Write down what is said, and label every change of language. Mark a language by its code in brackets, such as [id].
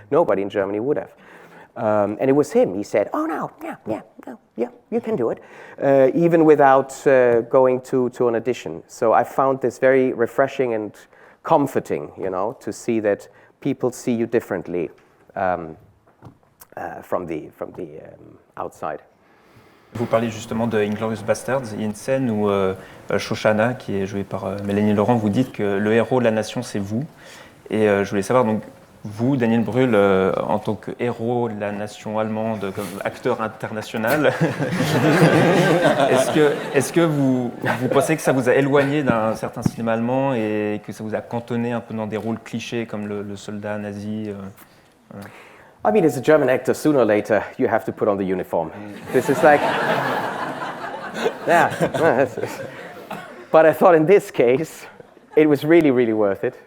[en] Nobody in Germany would have. And it was him. He said, oh, no, yeah, you can do it, even without going to an audition. So I found this very refreshing and comforting, to see that people see you differently from the outside. [fr] Vous parlez justement de Inglourious Basterds. Il y a une scène où Shoshana, qui est jouée par Mélanie Laurent, vous dites que le héros de la nation, c'est vous. Et je voulais savoir, donc, vous, Daniel Brühl, en tant que héros de la nation allemande, comme acteur international, est-ce que vous pensez que ça vous a éloigné d'un certain cinéma allemand et que ça vous a cantonné un peu dans des rôles clichés comme le soldat nazi [en] I mean, as a German actor, sooner or later, you have to put on the uniform. This is like... yeah. But I thought in this case, it was really, really worth it.